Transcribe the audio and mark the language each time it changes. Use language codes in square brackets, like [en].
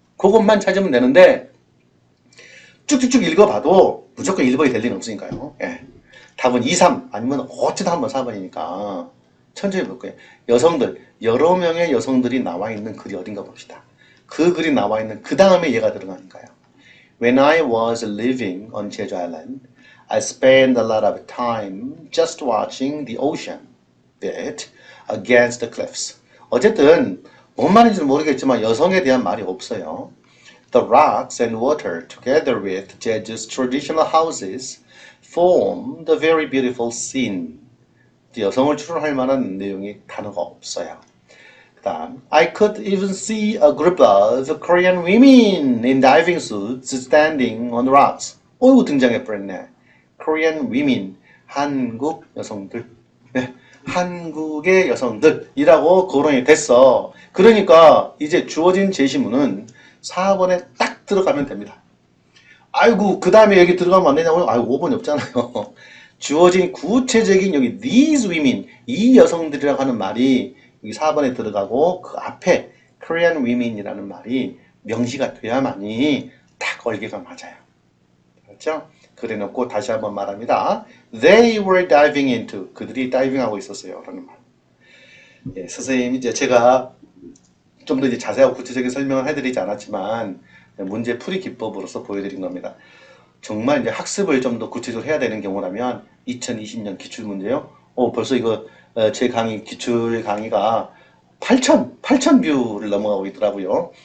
[ko] 그것만 찾으면 되는데 쭉쭉쭉 읽어봐도 무조건 1번이 될 리는 없으니까요. 예. 답은 2, 3 아니면 어쩌다 한번 4번이니까 천천히 볼 거예요. 여성들, 여러 명의 여성들이 나와 있는 글이 어딘가 봅시다. 그 글이 나와 있는 그 다음에 얘가 들어가니까요. [en] When I was living on Jeju Island, I spent a lot of time just watching the ocean beat against the cliffs. [ko] 어쨌든 뭔 말인지는 모르겠지만 여성에 대한 말이 없어요. [en] The rocks and water, together with Jeju's traditional houses, form the very beautiful scene. [ko] 여성을 추론할 만한 내용이 단어가 없어요. 그다음, [en] I could even see a group of Korean women in diving suits standing on the rocks. [ko] 어이구 등장해버렸네. [en] Korean women, [ko] 한국 여성들. 네, 한국의 여성들이라고 거론이 됐어. 그러니까 이제 주어진 제시문은 4번에 딱 들어가면 됩니다. 아이고 그 다음에 여기 들어가면 안 되냐고요? 아이고 5번이 없잖아요. 주어진 구체적인 여기 [en] these women, [ko] 이 여성들이라고 하는 말이 여기 4번에 들어가고 그 앞에 [en] Korean women [ko] 이라는 말이 명시가 돼야만이 딱 얼개가 맞아요. 그렇죠? 그래놓고 다시 한번 말합니다. [en] They were diving into, [ko] 그들이 다이빙하고 있었어요. 라는 말. 예, 선생님이 이제 제가 좀 더 이제 자세하고 구체적인 설명을 해드리지 않았지만 문제 풀이 기법으로서 보여드린 겁니다. 정말 이제 학습을 좀 더 구체적으로 해야 되는 경우라면 2020년 기출문제요. 벌써 이거 제 강의 기출 강의가 8천 뷰를 넘어가고 있더라고요.